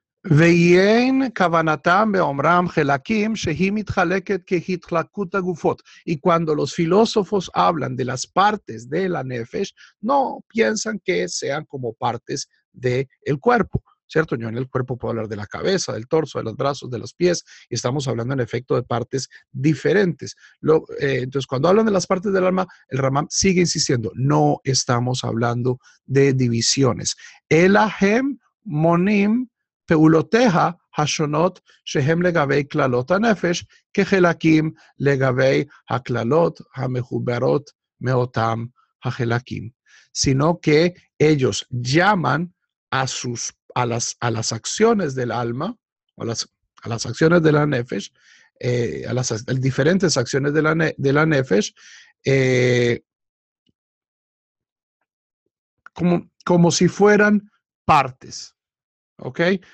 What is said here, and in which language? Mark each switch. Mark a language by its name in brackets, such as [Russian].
[Hebrew] ואין כוונתם באומרם חלקים שהיא מתחלקת כהתחלקות הגופות. [Spanish] Y cuando los filósofos hablan de las partes de la nefesh, no piensan que sean como partes del cuerpo, ¿cierto? Yo en el cuerpo puedo hablar de la cabeza, del torso, de los brazos, de los pies, y estamos hablando en efecto de partes diferentes. Entonces, cuando hablan de las partes del alma, el Rambam sigue insistiendo, no estamos hablando de divisiones. [Hebrew] Elahem monim פעולותיה השונות שהם לגבי כללות הנפש כחלקים לגבי הכללות המחוברות מאותם החלקים. [Spanish] Sino que ellos llaman a las acciones del alma, a las acciones de la nefesh, a las diferentes acciones de la Nefesh, como si fueran partes. ¿Ok?